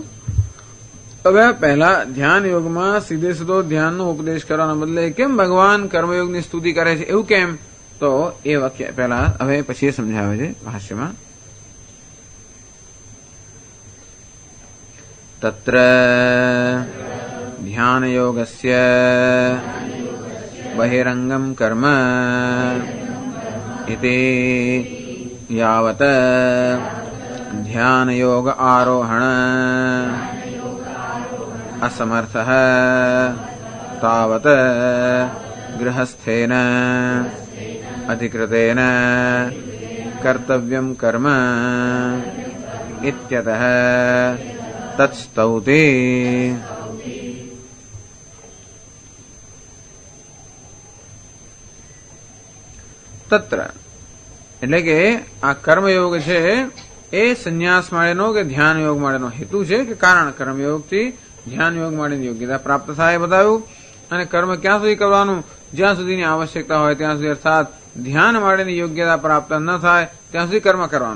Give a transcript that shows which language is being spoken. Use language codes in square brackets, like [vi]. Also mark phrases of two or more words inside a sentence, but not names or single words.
[gu] હવે પહેલા ધ્યાન યોગમાં સીધો ધ્યાનનો ઉપદેશ કરવાના બદલે કેમ ભગવાન કર્મયોગની સ્તુતિ કરે છે, એવું કેમ? તો એ વાક્ય પહેલા હવે પછી સમજાવે છે ભાષ્યમાં. [sa] तत्र ध्यान योगस्य बहिरंगम कर्म इति यावत् ध्यान योग आरोहण असमर्थः तावत् गृहस्थेन अधिकृतेन कर्तव्यं कर्म इत्यतः तत्स्तौति. [gu] તત્ર એટલે કે આ કર્મયોગ છે એ સંન્યાસ માટેનો કે ધ્યાન યોગ માટેનો હેતુ છે કે કારણ. કર્મયોગથી ધ્યાન યોગ માટેની યોગ્યતા પ્રાપ્ત થાય બતાવ્યું. અને કર્મ ક્યાં સુધી કરવાનું? જ્યાં સુધીની આવશ્યકતા હોય ત્યાં સુધી, અર્થાત ધ્યાન માટેની યોગ્યતા પ્રાપ્ત ન થાય ત્યાં સુધી કર્મ કરવાનું.